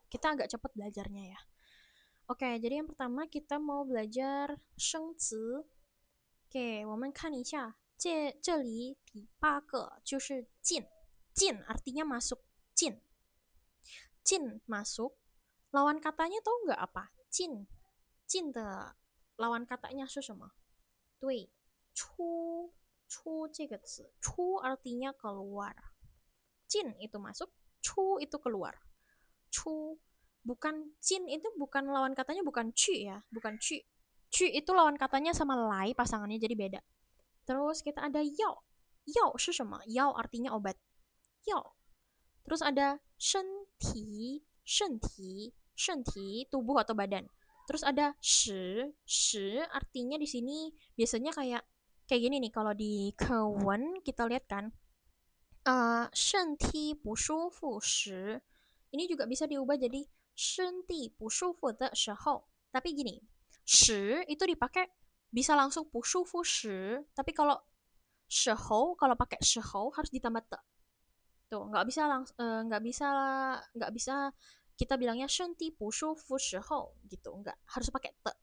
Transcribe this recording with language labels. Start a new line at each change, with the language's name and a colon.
Indonesian: Kita agak cepet belajarnya ya. Oke, jadi yang pertama kita mau belajar shengzi.
Chinese: Oke, 我们看一下.这里第8个就是进.
Indonesian: Artinya masuk. Jin masuk. Lawan katanya tahu nggak apa? Jin de lawan katanya
Chinese: 是什么?
Indonesian: 对, 出这个词. 出 artinya keluar. Jin itu masuk, 出 itu keluar. 出 bukan jin itu bukan lawan katanya bukan cu ya, bukan cu. Cu itu lawan katanya sama lai pasangannya jadi beda. Terus kita ada yao. Yao
Chinese: 是什么?
Indonesian: Yao artinya obat. Yao. Terus ada shenti tubuh atau badan. Terus ada shi artinya di sini biasanya kayak gini nih kalau di kewen kita lihat kan.
Chinese: Shenti 不舒服时.
Indonesian: Ini juga bisa diubah jadi
Chinese: 身体不舒服的时候.
Indonesian: Tapi gini, shi itu dipakai bisa langsung
Chinese: 不舒服时,
Indonesian: tapi kalau 时候kalau pakai 时候 harus ditambah te. Tuh, nggak bisa kita bilangnya
Chinese: 身体不舒服时候
Indonesian: gitu, nggak harus pakai te.